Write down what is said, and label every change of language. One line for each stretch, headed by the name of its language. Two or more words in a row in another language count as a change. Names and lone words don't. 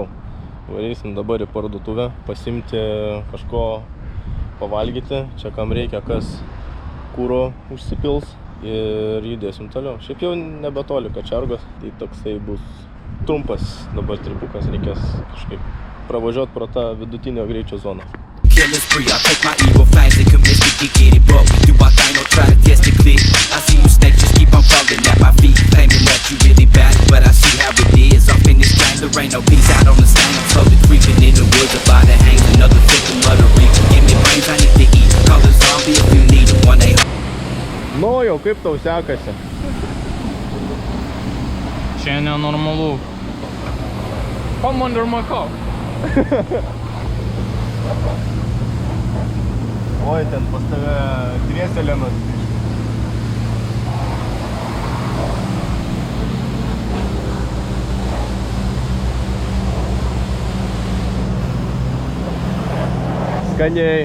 Lithuanian: Varysim dabar į parduotuvę, pasimti kažko pavalgyti, čia kam reikia, kas kūro užsipils ir judėsim toliau. Šiaip jau nebetoli Kačergos, tai toksai bus trumpas dabar tripukas, reikės kažkaip pravažiuoti pro tą vidutinio greičio zoną.
English: Killing spree, I take my evil fangs and commit to get it broke. Do I think I'll try to test it clear? I see you snakes just keep on falling at my feet, claiming that you really bad, but I see how it is. Off in this game, there ain't no peace out on the stand. I'm slowly creeping in the woods, about to hang another victim of the reef. Give me brains, I need to eat. Call a zombie if you need it. One day.
Lithuanian: Nu jau kaip tau sekasi? Čia nenormalu.
English: Come under my car.
Lithuanian: Oi, ten pas tave dvieselenos. Skaniai.